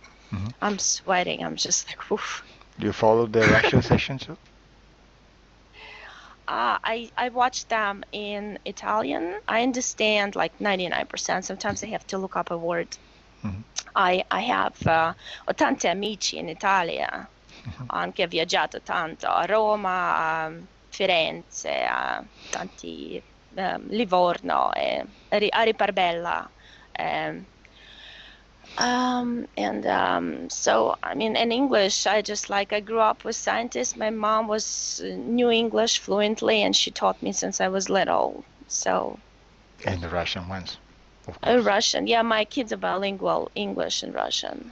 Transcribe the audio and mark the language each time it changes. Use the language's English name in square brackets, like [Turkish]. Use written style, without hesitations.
[English] Hmm. I'm sweating. I'm just like, oof. Do you follow the Russian session too? I watch them in Italian. I understand like 99%. Sometimes I have to look up a word. Hmm. I have [Italian] ho tanti amici in Italia. Ho anche viaggiato tanto a Roma, a Firenze, a tanti Livorno, a Riparbella. [English] Um, so, I mean, in English, I grew up with scientists. My mom knew English fluently, and she taught me since I was little. So, And the Russian ones, of course. Russian. Yeah, my kids are bilingual, English and Russian.